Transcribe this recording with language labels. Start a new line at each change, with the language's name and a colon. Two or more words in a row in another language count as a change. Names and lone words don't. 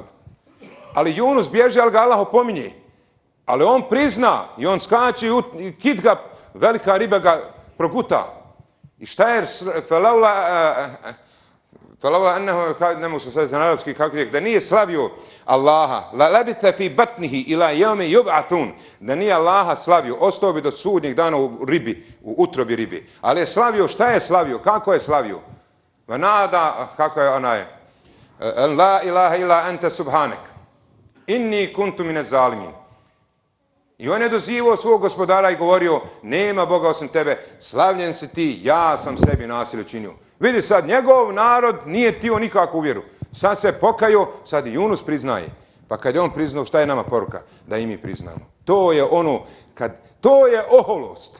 Bosnian: Ali Yunus bježi, ali ga Allah opominje. Ali on prizna i on skače i kit ga, velika riba ga proguta. I šta je
Arabic: فلولا أنه,
Bosnian: ne mogu se saditi na arapski kako je, da nije slavio Allaha,
Arabic: للبث في بطنه إلى يوم يبعثون,
Bosnian: da nije Allaha slavio, ostao bi do sudnjeg dana u ribi, u utrobi ribi. Ali je slavio, šta je slavio, kako je slavio? Vanada, kako je onaj,
Arabic: لا إله إلا أنت سبحانك إني كنت من الظالمين.
Bosnian: I on je dozivao svog gospodara i govorio, nema Boga osim tebe, slavljen si ti, ja sam sebi nasilje činio. Vidi sad, njegov narod nije tio nikakvu vjeru. Sad se pokajao, sad i Yunus priznaje. Pa kad je on priznao, šta je nama poruka? Da i mi priznamo. To je ono, to je oholost.